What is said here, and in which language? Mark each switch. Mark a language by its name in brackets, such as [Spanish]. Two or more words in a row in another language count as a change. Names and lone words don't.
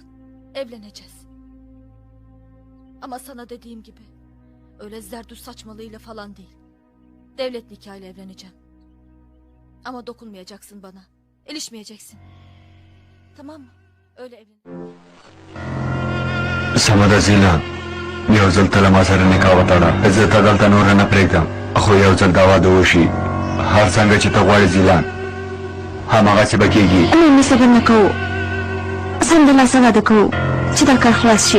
[Turkish] Evleneceğiz. Ama sana dediğim gibi öyle zerdüş saçmalığıyla falan değil. Devlet nikahıyla evleneceğim. Ama dokunmayacaksın bana. İlişmeyeceksin. Tamam mı? Öyle evlen. [Pashto] سمه زیلان یو ځل ته له ما سره نکاح وتړه زه ته دلته نور نه پرېږدم خو یو ځل دا واده وشي هر څنګه چې ته غواړې زیلان هماغسې به کېږي مې صبر نه کوو سمدلاسه واده کوو چې دا کار خلاص شي